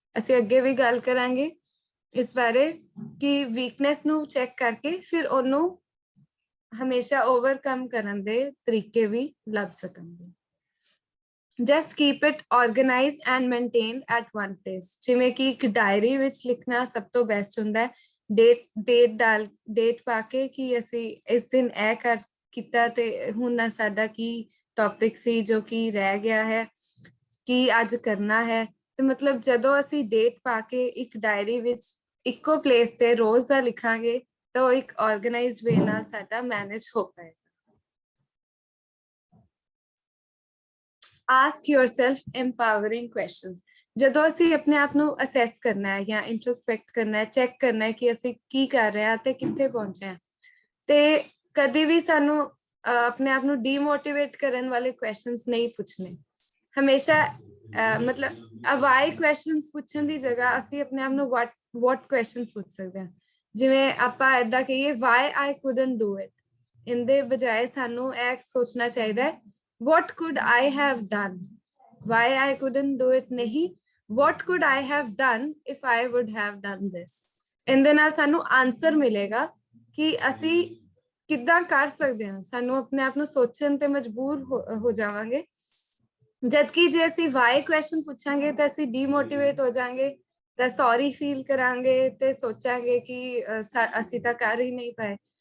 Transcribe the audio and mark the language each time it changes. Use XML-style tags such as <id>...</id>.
<pa>ਅਸੀਂ ਅੱਗੇ ਵੀ ਗੱਲ ਕਰਾਂਗੇ ਇਸ ਬਾਰੇ ਕਿ ਵੀਕਨੈਸ ਨੂੰ ਚੈੱਕ ਕਰਕੇ ਫਿਰ ਉਹਨੂੰ ਹਮੇਸ਼ਾ ਓਵਰਕਮ ਕਰਨ ਦੇ ਤਰੀਕੇ ਵੀ ਲੱਭ ਸਕਣਗੇ।</pa> <en>Just keep it organized and maintained at one place.</en> <pa>ਜਿਵੇਂ ਕਿ ਇੱਕ ਡਾਇਰੀ ਵਿੱਚ ਲਿਖਣਾ ਸਭ ਤੋਂ ਬੈਸਟ ਹੁੰਦਾ ਹੈ, ਡੇਟ ਪਾ ਕੇ ਕਿ ਅਸੀਂ ਇਸ ਦਿਨ ਇਹ ਕੀਤਾ ਤੇ ਹੁਣ ਸਾਡਾ ਕੀ ਟੌਪਿਕ ਸੀ ਜੋ ਕਿ ਰਹਿ ਗਿਆ ਹੈ, ਕੀ ਅੱਜ ਕਰਨਾ ਹੈ। ਤੇ ਮਤਲਬ ਜਦੋਂ ਅਸੀਂ ਡੇਟ ਪਾ ਕੇ ਇੱਕ ਡਾਇਰੀ ਵਿੱਚ ਇੱਕੋ ਪਲੇਸ ਤੇ ਰੋਜ਼ ਦਾ ਲਿਖਾਂਗੇ ਤਾਂ ਉਹ ਇੱਕ ਆਰਗੇਨਾਈਜ਼ਡ ਵੇ ਨਾਲ ਸਾਡਾ ਮੈਨੇਜ ਹੋ ਪਾਏਗਾ।</pa> <en>Ask yourself empowering questions.</en> <pa>ਜਦੋਂ ਅਸੀਂ ਆਪਣੇ ਆਪ ਨੂੰ ਅਸੈਸ ਕਰਨਾ ਹੈ ਜਾਂ ਇੰਟਰੋਸਪੈਕਟ ਕਰਨਾ ਹੈ, ਚੈੱਕ ਕਰਨਾ ਹੈ ਕਿ ਅਸੀਂ ਕੀ ਕਰ ਰਹੇ ਹਾਂ ਤੇ ਕਿੱਥੇ ਪਹੁੰਚੇ ਹਾਂ, ਤੇ ਕਦੇ ਵੀ ਸਾਨੂੰ ਆਪਣੇ ਆਪ ਨੂੰ ਡੀਮੋਟੀਵੇਟ ਕਰਨ ਵਾਲੇ ਕੁਐਸਚਨਸ ਨਹੀਂ ਪੁੱਛਣੇ। ਹਮੇਸ਼ਾ ਮਤਲਬ ਵਾਈ ਕੁਐਸਚਨਸ ਪੁੱਛਣ ਦੀ ਜਗ੍ਹਾ ਅਸੀਂ ਆਪਣੇ ਆਪ ਨੂੰ what ਕੁਐਸਚਨਸ ਪੁੱਛ ਸਕਦੇ ਹਾਂ। ਜਿਵੇਂ ਆਪਾਂ ਏਦਾਂ ਕਹੀਏ</pa> <en>why I couldn't do it,</en> <pa>ਇਹਦੇ ਬਜਾਏ ਸਾਨੂੰ ਇਹ ਸੋਚਣਾ ਚਾਹੀਦਾ ਹੈ</pa> <en>what could I have done, why I couldn't do it</en> <pa>ਨਹੀਂ,</pa> <en>what could I have done if I would have done this।</en> <pa>ਇਹਦੇ ਨਾਲ ਸਾਨੂੰ ਆਨਸਰ ਮਿਲੇਗਾ ਕਿ ਅਸੀਂ ਕਿੱਦਾਂ ਕਰ ਸਕਦੇ ਹਾਂ। ਸਾਨੂੰ ਆਪਣੇ ਆਪ ਨੂੰ ਸੋਚਣ ਤੇ ਮਜਬੂਰ ਹੋ ਜਾਵਾਂਗੇ, ਜਦਕਿ ਜੇ ਅਸੀਂ ਵਾਈ ਕੁਐਸਚਨ ਪੁੱਛਾਂਗੇ ਤਾਂ ਅਸੀਂ ਡੀਮੋਟੀਵੇਟ ਹੋ ਜਾਵਾਂਗੇ, ਤਾਂ ਸੌਰੀ ਫੀਲ ਕਰਾਂਗੇ ਤੇ ਸੋਚਾਂਗੇ ਕਿ ਅਸੀਂ ਤਾਂ ਕਰ ਹੀ ਨਹੀਂ ਪਾਏ।</pa>